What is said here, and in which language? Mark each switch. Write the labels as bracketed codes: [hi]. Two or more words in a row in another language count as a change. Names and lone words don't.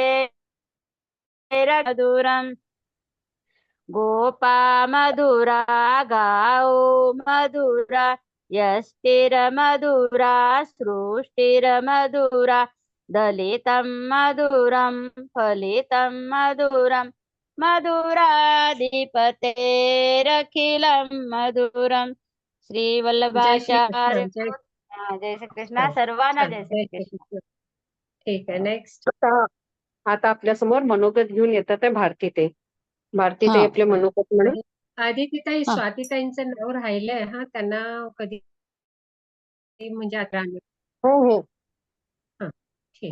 [sa] मधुरं गोपा मधुरा गाओ मधुरा यष्टिरमधुरा सृष्टिरमधुरा दलितं मधुरं फलितं मधुरं मधुराधिपतेरखिलं मधुरं श्री [mr] जय श्री वल्लभाचार्य कृष्ण. जय श्री कृष्ण. छान, सर्वांना छान. जय जय श्री श्री कृष्ण. कृष्ण. ठीक आहे, नेक्स्ट. आता आपल्या समोर मनोगत घेऊन येतात आहे भारती ताई. भारती ताई आपले मनोगत म्हणून. आदितीताई, स्वातीताईंचं नाव राहिलंय. हा, त्यांना कधी म्हणजे आता हो हो. हा, ठीक.